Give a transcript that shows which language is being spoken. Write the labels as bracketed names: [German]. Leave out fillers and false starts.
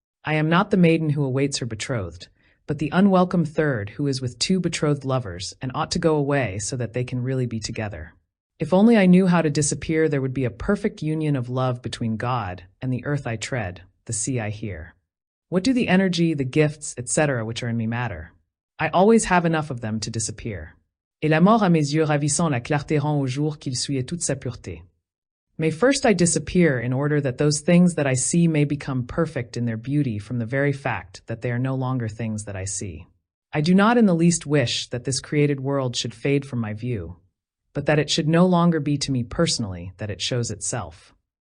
[English] I am not the maiden who awaits her betrothed, but the unwelcome third who is with two betrothed lovers and ought to go away so that they can really be together. If only I knew how to disappear, there would be a perfect union of love between God and the earth I tread, the sea I hear. What do the energy, the gifts, etc. which are in me matter? I always have enough of them to disappear. [French] Et la mort à mes yeux ravissant la clarté rend au jour qu'il souillait toute sa pureté. [English] May first I disappear in order that those things that I see may become perfect in their beauty from the very fact that they are no longer things that I see. I do not in the least wish that this created world should fade from my view, but that it should no longer be to me personally that it shows itself.